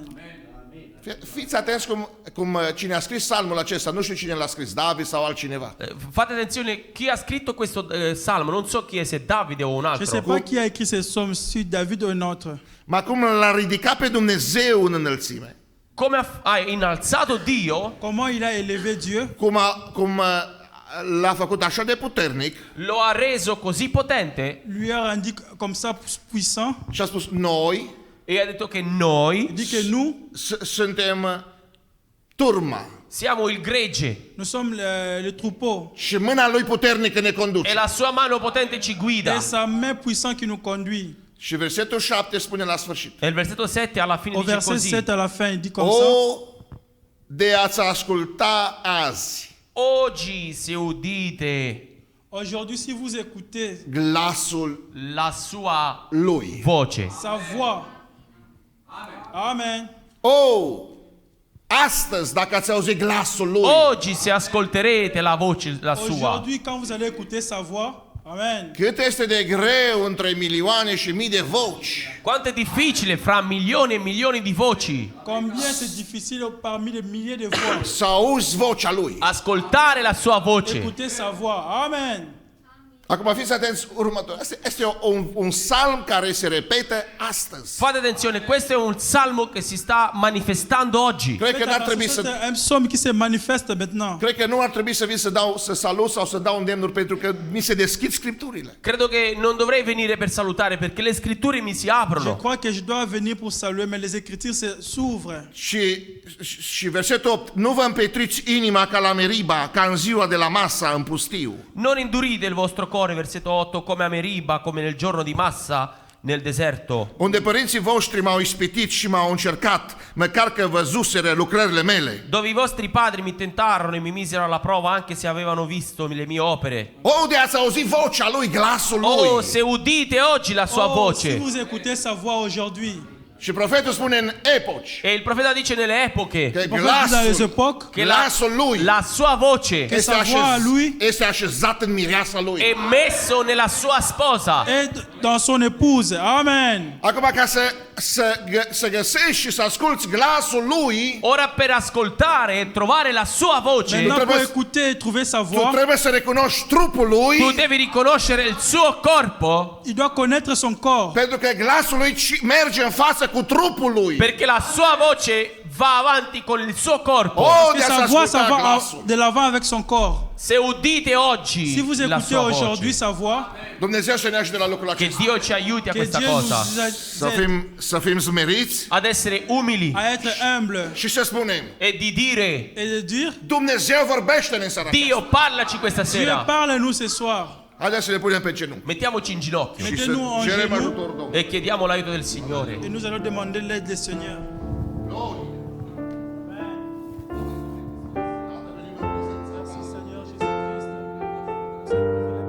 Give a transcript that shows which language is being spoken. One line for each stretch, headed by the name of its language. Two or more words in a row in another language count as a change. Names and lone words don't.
Romanian: Fiți atenți cum cine a scris psalmul acesta, nu știu cine l-a scris, David sau altcineva.
Italian: Fate attenzione, chi ha scritto questo salmo, non so chi è, se Davide o un
French: Je ne sais
Italian: altro.
French: pas qui a écrit ces psaumes, si David ou un autre.
Romanian: Ma cum l-a ridicat pe Dumnezeu în înălțime,
Italian: Come ha innalzato Dio,
French: Comment il a élevé Dieu,
Romanian: cum l-a făcut așa de puternic
Italian: lo ha reso così potente
French: lui a rendu comme ça puissant.
Romanian: și a spus noi
Italian: e ha detto che noi
French: Il dit que nous,
Romanian: suntem turma
Italian: siamo il gregge
French: nous sommes le troupeau.
Romanian: și mâna lui puternică ne conduce.
Italian: e la sua mano potente ci guida.
French: Et sa main puissante qui nous conduit.
Romanian: Și versetul 7 spune la sfârșit:
Italian: E il versetto 7 alla fine
French: Au
Italian: dice
French: verset
Italian: così:
French: 7 à la fin, il dit comme ça.
Romanian: O, de a-ți asculta azi
Italian: Oggi se udite
French: Aujourd'hui, si vous écoutez
Romanian: glasul
Italian: la sua
Romanian: lui.
Italian: voce.
French: sa voix, Amen.
Romanian: O, astăzi dacă ați auzit glasul lui,
Italian: Oggi se ascolterete la voce la sua.
French: Aujourd'hui, quand vous allez écouter sa voix, Amen.
Romanian: cât este de greu între milioane și mii de voci
Italian: Quanto è difficile fra milioni e milioni di voci
French: Combien c'est difficile parmi les milliers de voix.
Romanian: să auzi vocea lui.
Italian: ascoltare la sua voce.
French: Écoutez sa voix, Amen.
Romanian: Acum fiți atenți următor. Este un psalm care se repetă astăzi.
Italian: Fate attenzione, questo è un salmo che si sta manifestando oggi.
Romanian: Cred că n-ar trebui
French: C'est
Romanian: să
French: un psaume qui se manifeste maintenant.
Romanian: Cred că nu ar trebui să vin să salut sau să dau îndemnuri pentru că mi se deschid scripturile.
Italian: Credo che non dovrei venire per salutare perché le scritture mi si
French: Je
Italian: aprono.
French: crois que je dois venir pour saluer, mais les Écritures s'ouvrent.
Romanian: Și versetul 8: nu vă împetriți inima ca la Meriba, ca în ziua de la Masa în pustiu.
Italian: Non indurite il vostro cuore, versetto 8, come a Meriba, come nel giorno di Massa nel deserto,
Romanian: Unde părinții voștri m-au ispitit și m-au încercat, măcar că văzuseră lucrările mele.
Italian: dove i vostri padri mi tentarono e mi misero alla prova anche se avevano visto le mie opere.
Romanian: O, de ați auzit vocea lui, glasul
Italian: Oh,
Romanian: lui.
Italian: se udite oggi la sua
French: Oh, si
Italian: voce.
French: vous écoutez sa voix aujourd'hui,
Romanian: Și profetul spune în epoci
Italian: E il profeta dice nelle epoche
Romanian: că
French: dans les
Romanian: glasul,
French: époques,
Italian: che
Romanian: glasul lui
Italian: la sua voce
Romanian: este,
French: sa voix a lui
Romanian: este așezat în mireasa lui.
Italian: è messo nella sua sposa.
French: est dans son épouse, Amen.
Romanian: Acum ca să găsești și să asculți glasul lui,
Italian: Ora per ascoltare e trovare la sua voce,
French: Maintenant, pour
Romanian: trebuie-
French: écouter et trouver sa
Romanian: tu
French: voix,
Romanian: trebuie să recunoști trupul lui,
Italian: tu devi riconoscere il suo corpo,
French: il doit connaître son corps.
Romanian: pentru că glasul lui merge în față cu trupul lui.
Italian: perché la sua voce va avanti con il suo corpo.
Romanian: Oh,
French: Que
Romanian: de
French: sa
Romanian: a-ți
French: voix, ça
Romanian: asculta
French: va
Romanian: glasul.
French: de l'avant avec son corps.
Italian: Se udite oggi
French: Si vous
Italian: la
French: écoutez
Italian: sua
French: aujourd'hui
Italian: voce,
French: sa voix,
Romanian: Dumnezeu să ne ajute la lucrul
Italian: che
Romanian: acesta.
Italian: Dio ci aiuti a
French: que
Italian: questa
French: Dieu
Italian: cosa,
French: nous aide
Romanian: Să fim smeriți
Italian: ad essere umili
French: à être humble
Romanian: și să spunem:
Italian: e di dire:
French: et de dire,
Romanian: Dumnezeu vorbește-ne în seara aceasta.
Italian: Dio, parlaci questa
French: Dieu
Italian: sera.
French: parle-nous ce soir.
Romanian: Haideți să ne punem pe genunchi
Italian: Mettiamoci in ginocchio
Romanian: și să
French: Mettez-nous en
Romanian: cerem
French: genoux
Romanian: ajutorul Domnului.
Italian: e chiediamo l'aiuto del Signore.
French: et nous allons demander l'aide du Seigneur.
Romanian: Glorie.
French: Merci Seigneur Jésus-Christ.